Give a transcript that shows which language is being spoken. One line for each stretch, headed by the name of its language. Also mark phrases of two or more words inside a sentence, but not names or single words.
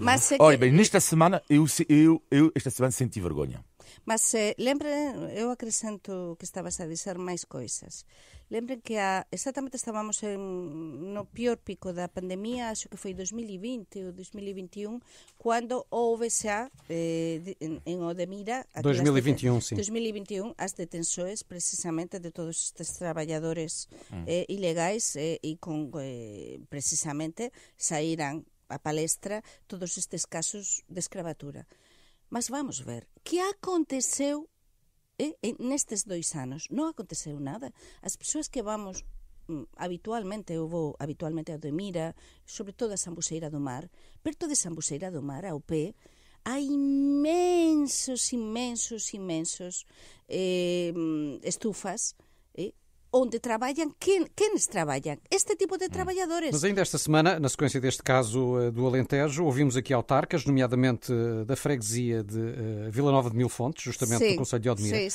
Portuguese: Olha bem, nesta semana eu esta semana senti vergonha. Mas eu acrescento que estavas a dizer máis coisas.
Galician: Lembrem que exatamente estábamos no pior pico da pandemia, acho que foi 2020 ou 2021, quando houve xa en Odemira
Portuguese: 2021, sim.
Galician: 2021 as detenções precisamente de todos estes traballadores ilegais e con precisamente saíran a palestra todos estes casos de escravatura. Mas vamos ver, que aconteceu nestes 2 anos? Non aconteceu nada. As persoas que vamos habitualmente, eu vou habitualmente a Odemira, sobre todo a Sambuceira do Mar, perto de Sambuceira do Mar, ao pé, há imensos estufas onde trabalham, quenes trabalham?
Portuguese: Este tipo de trabalhadores. Mas ainda esta semana, na sequência deste caso do Alentejo, ouvimos aqui autarcas, nomeadamente da freguesia de Vila Nova de Mil Fontes, justamente do Concelho de Odmira.